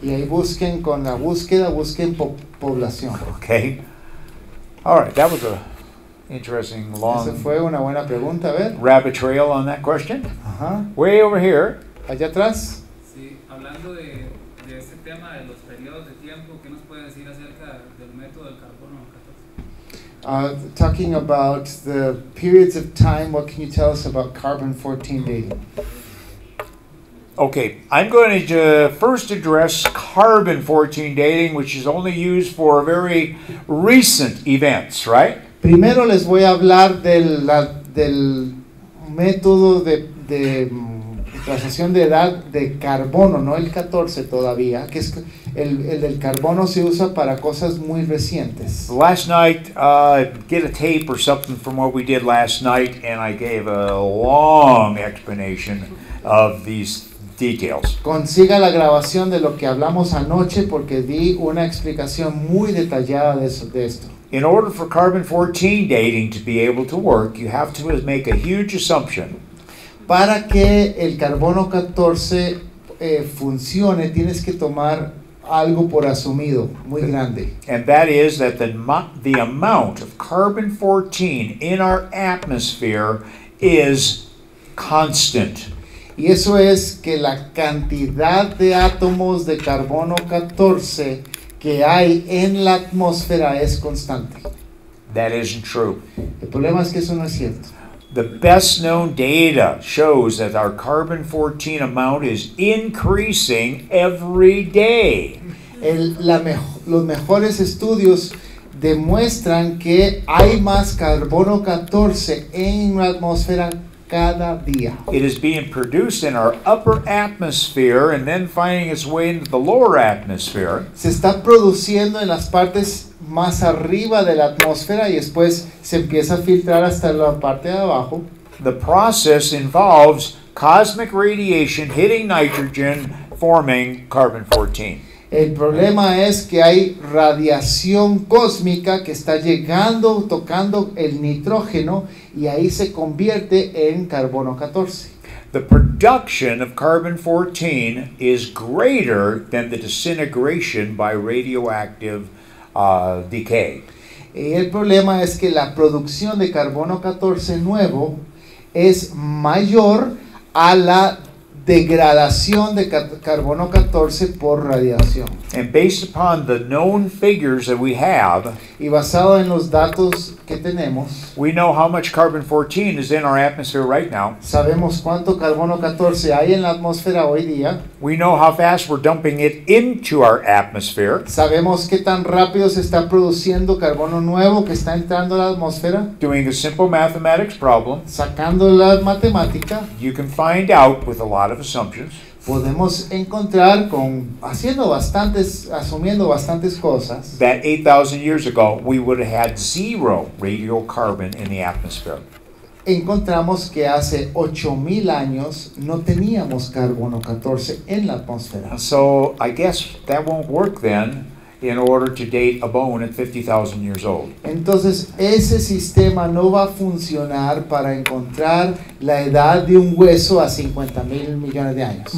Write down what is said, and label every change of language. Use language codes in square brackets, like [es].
[es] Y ahí busquen con la búsqueda, busquen población. [en] Okay? All right, that was a interesting [es] Esa [en] long [es] fue una buena pregunta, a ver. [en] rabbit trail on that question. [es] Ajá. [en] Way over here. [es] Allá atrás. Sí, hablando de este tema de los periodos de tiempo, ¿qué nos puede decir acerca del método del carbono 14? [en] Talking about the periods of time, what can you tell us about carbon-14 dating? Okay, I'm going to first address carbon-14 dating, which is only used for very recent events, right? [es] Primero les voy a hablar del método de traslación de edad de carbono, no el 14 todavía, que es el del carbono se usa para cosas muy recientes. [en] Last night, get a tape or something from what we did last night, and I gave a long explanation of these details. [es] Consiga la grabación de lo que hablamos anoche porque di una explicación muy detallada de esto. [en] In order for carbon-14 dating to be able to work, you have to make a huge assumption. [es] Para que el carbono 14 funcione, tienes que tomar algo por asumido, muy grande. [en] And that is that the amount of carbon-14 in our atmosphere is constant. [es] Y eso es que la cantidad de átomos de carbono 14 que hay en la atmósfera es constante. [en] That isn't true. [es] El problema es que eso no es cierto. [en] The best known data shows that our carbon-14 amount is increasing every day. [es] Los mejores estudios demuestran que hay más carbono 14 en la atmósfera cada día. [en] It is being produced in our upper atmosphere and then finding its way into the lower atmosphere. [es] Se está produciendo en las partes más arriba de la atmósfera y después se empieza a filtrar hasta la parte de abajo. [en] The process involves cosmic radiation hitting nitrogen, forming carbon-14. [es] El problema es que hay radiación cósmica que está llegando, tocando el nitrógeno y ahí se convierte en carbono 14. [en] The production of carbon-14 is greater than the disintegration by radioactive decay. [es] Y el problema es que la producción de carbono 14 nuevo es mayor a la degradación de carbono 14 por radiación. [en] And based upon the known figures that we have, [es] Y basado en los datos que tenemos, [en] we know how much carbon-14 is in our atmosphere right now. [es] sabemos cuánto carbono 14 hay en la atmósfera hoy día. [en] We know how fast we're dumping it into our atmosphere. [es] Sabemos qué tan rápido se está produciendo carbono nuevo que está entrando a la atmósfera. [en] Doing a simple mathematics problem, [es] Sacando la matemática, [en] you can find out with a lot of assumptions [es] podemos encontrar asumiendo bastantes cosas, [en] that 8,000 years ago we would have had zero radiocarbon in the atmosphere. [es] encontramos que hace 8,000 años no teníamos carbono 14 en la atmósfera. [en] So I guess that won't work then in order to date a bone at 50,000 years old. [es] Entonces ese sistema no va a funcionar para encontrar la edad de un hueso a 50,000 millones de años.